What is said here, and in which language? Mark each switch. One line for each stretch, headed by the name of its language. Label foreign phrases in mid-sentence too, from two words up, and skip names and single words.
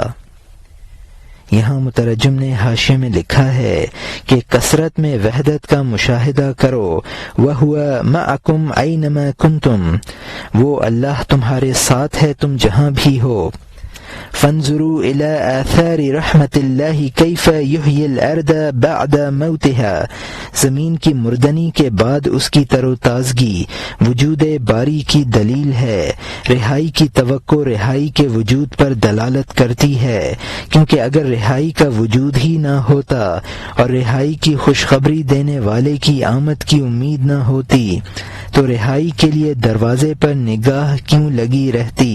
Urdu: یہاں مترجم نے حاشیے میں لکھا ہے کہ کثرت میں وحدت کا مشاہدہ کرو،
Arabic: وَهُوَ مَعَكُمْ أَيْنَمَا كُنْتُمْ،
Urdu: وہ اللہ تمہارے ساتھ ہے تم جہاں بھی ہو۔
Arabic: فانظروا إلى آثار رحمت اللہ کیف یحیی الارض بعد موتها،
Urdu: زمین کی مردنی کے بعد اس کی تر و تازگی وجود باری کی دلیل ہے۔ رہائی کی توقع رہائی کے وجود پر دلالت کرتی ہے، کیونکہ اگر رہائی کا وجود ہی نہ ہوتا اور رہائی کی خوشخبری دینے والے کی آمد کی امید نہ ہوتی تو رہائی کے لیے دروازے پر نگاہ کیوں لگی رہتی؟